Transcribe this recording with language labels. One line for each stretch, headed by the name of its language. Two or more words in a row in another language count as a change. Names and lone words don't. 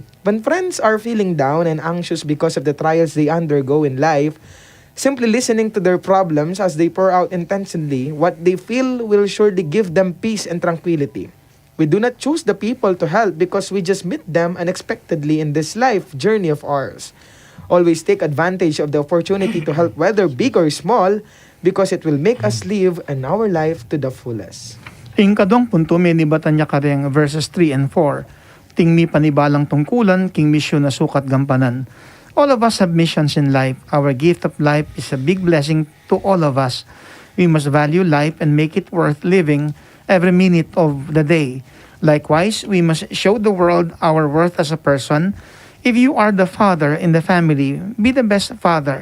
English: When friends are feeling down and anxious because of the trials they undergo in life, simply listening to their problems as they pour out intensely what they feel will surely give them peace and tranquility. We do not choose the people to help because we just meet them unexpectedly in this life journey of ours. Always take advantage of the opportunity to help, whether big or small, because it will make us live in our life to the fullest.
Pampanga: Ing kadong punto may nibatan niya kareng
English: verses 3 and 4.
Pampanga: Tingmi panibalang tungkulan, king misyon na sukat gampanan.
English: All of us have missions in life. Our gift of life is a big blessing to all of us. We must value life and make it worth living every minute of the day. Likewise, we must show the world our worth as a person. If you are the father in the family, be the best father.